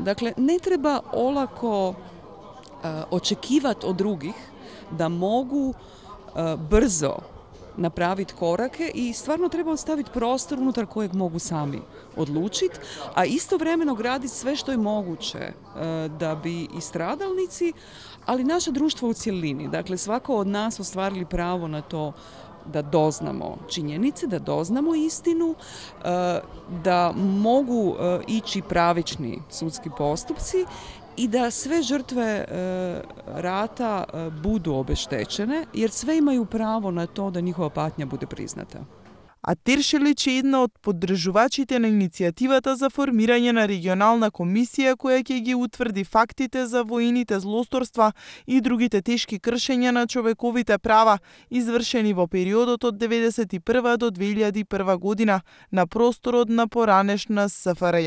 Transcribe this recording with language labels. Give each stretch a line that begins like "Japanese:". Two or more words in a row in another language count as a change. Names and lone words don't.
Croatian: Dakle, ne treba olako očekivati od drugih da mogu brzo napraviti korake i stvarno treba ostaviti prostor unutar kojeg mogu sami odlučiti, a istovremeno graditi sve što je moguće da bi i stradalnici, ali naše društvo u cjelini, dakle svako od nas ostvarili pravo na to da doznamo činjenice, da doznamo istinu, da mogu ići pravični sudski postupci i da sve žrtve rata budu obeštećene, jer sve imaju pravo na to da njihova patnja bude priznata.
Macedonian: А Тершелич е една од поддржувачите на иницијативата за формирање на регионална комисија која ќе ги утврди фактите за воените злосторства и другите тешки кршења на човековите права извршени во периодот од 1991 до 2001 година на просторот на поранешна СФРЈ.